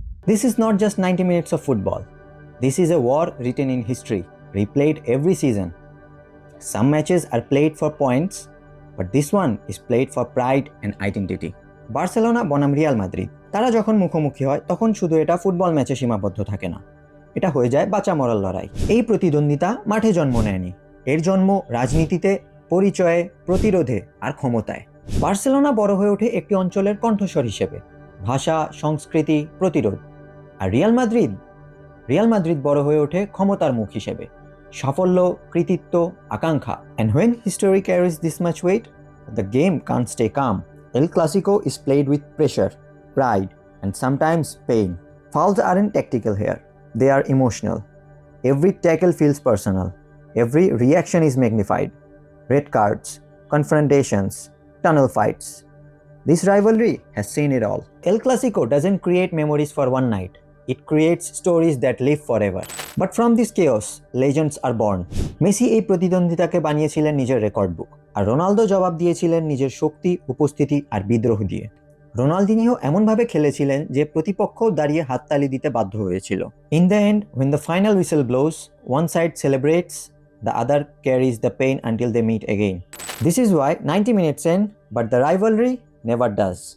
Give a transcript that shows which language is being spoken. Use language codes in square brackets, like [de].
[en] This is not just 90 minutes of football. This is a war written in history, replayed every season. Some matches are played for points, but this one is played for pride and identity. [bn] Barcelona বনাম Real Madrid, তারা যখন মুখোমুখি হয় তখন শুধু এটা football ম্যাচে সীমাবদ্ধ থাকে না, এটা হয়ে যায় বাঁচা মরার লড়াই। এই প্রতিদ্বন্দ্বিতা মাঠে জন্ম নেয়নি, এর জন্ম রাজনীতিতে, পরিচয়ে, প্রতিরোধে আর ক্ষমতায়। বার্সেলোনা বড় হয়ে ওঠে একটি অঞ্চলের কণ্ঠস্বর হিসেবে, ভাষা, সংস্কৃতি, প্রতিরোধ। আর রিয়াল মাদ্রিদ বড় হয়ে ওঠে ক্ষমতার মুখ হিসেবে, সাফল্য, কৃতিত্ব, আকাঙ্ক্ষা। [en] And when history carries this much weight, the game can't stay calm. El Clasico is played with pressure, pride, and sometimes pain. Fouls aren't tactical here, they are emotional. Every tackle feels personal, every reaction is magnified. Red cards, confrontations, tunnel fights. This rivalry has seen it all. El Clasico doesn't create memories for one night. It creates stories that live forever. But from this chaos, legends are born. [bn] Messi এই প্রতিদ্বন্দ্বিতাকে বানিয়েছিলেন নিজের record বুক, আর Ronaldo জবাব দিয়েছিলেন নিজের শক্তি, উপস্থিতি আর বিদ্রোহ দিয়ে। Ronaldinho এমনভাবে খেলেছিলেন যে প্রতিপক্ষ দাঁড়িয়ে হাততালি দিতে বাধ্য হয়েছিল। [en] In the end, when the final whistle blows, one side celebrates, the other carries the pain until they meet again. This is why 90 minutes end, but the rivalry never does.